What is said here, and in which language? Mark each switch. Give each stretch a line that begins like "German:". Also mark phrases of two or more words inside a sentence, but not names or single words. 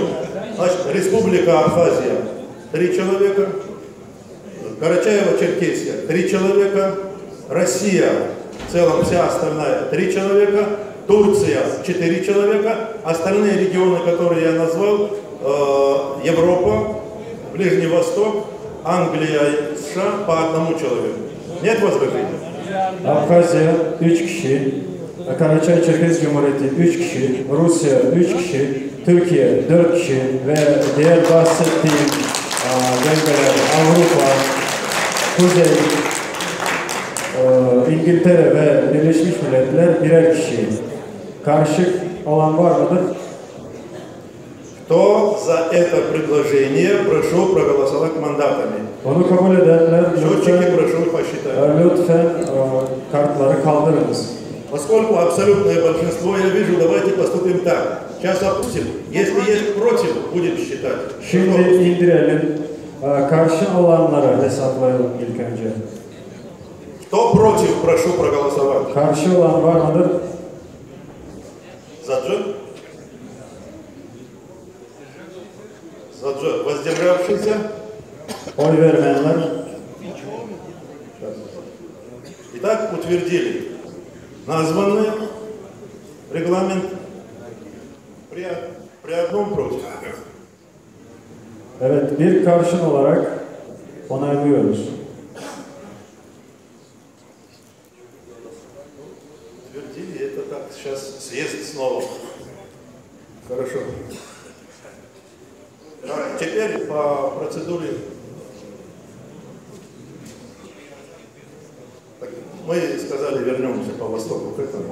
Russian: Значит, Республика Абхазия 3 человека, Карачаево-Черкесия 3 человека, Россия, в целом вся остальная 3 человека, Турция 4 человека, остальные регионы, которые я назвал, Европа, Ближний Восток, Англия, США по 1 человеку. Нет возражений?
Turkish: Abhazya 3 kişi, Karacay, Çerkez Cumhuriyeti 3 kişi, Rusya 3 kişi, Türkiye 4 kişi ve diğer bahsettiğim bölgeler Avrupa, Kuzey, İngiltere ve Birleşmiş Milletler birer kişi. Karşı olan var mıdır?
Russian: Кто за это предложение, прошу проголосовать мандатами.
Turkish: Onu kabul edenler
Russian: Счетчики прошу посчитать.
Turkish: lütfen kartları kaldırınız.
Russian: Поскольку абсолютное большинство я вижу, давайте поступим так. Сейчас опустим. Если есть против, будем считать.
Turkish: Şimdi indirelim. Karşı olanları hesaplayalım ilk önce.
Russian: Кто против, прошу проголосовать.
Turkish: Karşı olan var mıdır?
Russian: Заджи. Заджи. Воздержавшийся.
Turkish: Oy vermeyenler.
Russian: Итак, утвердили. Названы регламент При одном против.
Turkish: Evet, bir karşın olarak onaylıyoruz.
Russian: Утвердили, это так, сейчас съезд снова. Хорошо. А теперь по процедуре. Мы сказали, вернемся по востоку к этому.